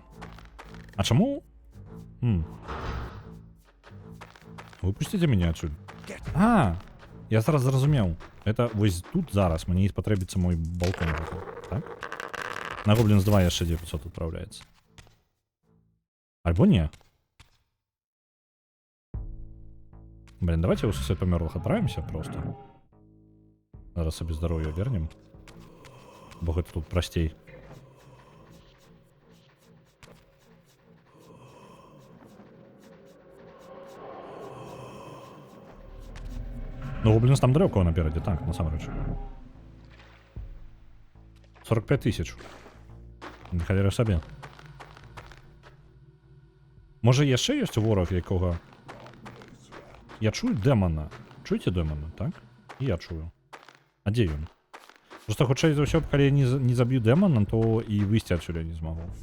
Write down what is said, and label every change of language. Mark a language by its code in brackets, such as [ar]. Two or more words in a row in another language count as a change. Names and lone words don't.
[be] А чаму? Выпусціце мяне адсюль. Я зараз зразумеў. Это вось тут зараз мне спатрэбіцца мой балкон. Так? На Goblins 2 яшчэ 900 адпраўляецца. Альбо не. [ru] Блин, давайте у сосед померлых отправимся просто. Зараз себе здоровье вернем. Бог, это тут простей. Ну, блин, там далеко напереди, так, на самом деле. 45 тысяч. [be] Халера собі. Може, яшчэ ёсць ворог, якога... Я чую дэмана. Чуеце дэмана, так? І я чую. А дзе ён? Просто хутчэй за ўсё, калі я не заб'ю дэмана, то і выйсці адсюль не змагу.